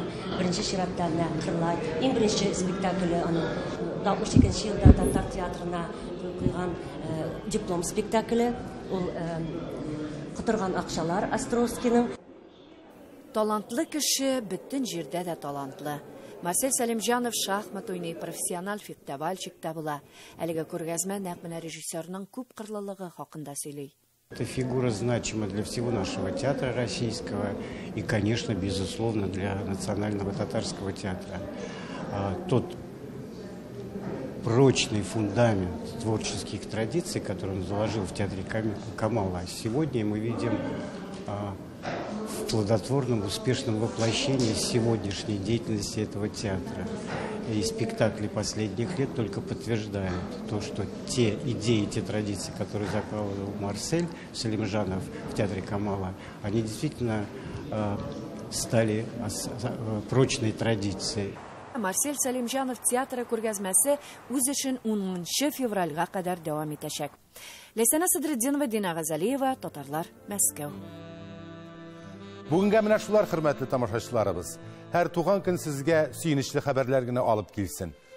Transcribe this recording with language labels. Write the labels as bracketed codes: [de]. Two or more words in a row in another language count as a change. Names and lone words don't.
[tt] Беренче чиратта Кырлай, иң беренче спектакле аның 62 елда Татар театрына куйган диплом спектакле, ул Котырган акчалар Островскийның. Талантлы кеше бөтен җирдә дә талантлы. Марсель Сәлимҗанов шахмат уйный, профессиональ фехтовальщик була. Әлеге күргәзмә нәкъ менә режиссерның күп кырлылыгы хакында сөйли. [ru] Эта фигура значима для всего нашего театра российского и, конечно, безусловно, для национального татарского театра. Тот прочный фундамент творческих традиций, который он заложил в театре Камала, сегодня мы видим в плодотворном, успешном воплощении сегодняшней деятельности этого театра. И спектакли последних лет только подтверждают то, что те идеи, те традиции, которые закладывал Марсель Сәлимжанов в театре Камала, они действительно стали прочной традицией. [tt] Марсель Сәлимҗанов театры күргәзмәсе үз эшен 10 февральгә кадәр дәвам итәчәк. Ләйсәнә Садретдинова, Дина Газалиева, Татарлар, Мәскәү. Бүгенгә менә шулар, хөрмәтле тамашачыларыбыз. Һәр туган көн сезгә сөенечле хәбәрләр генә алып килсен.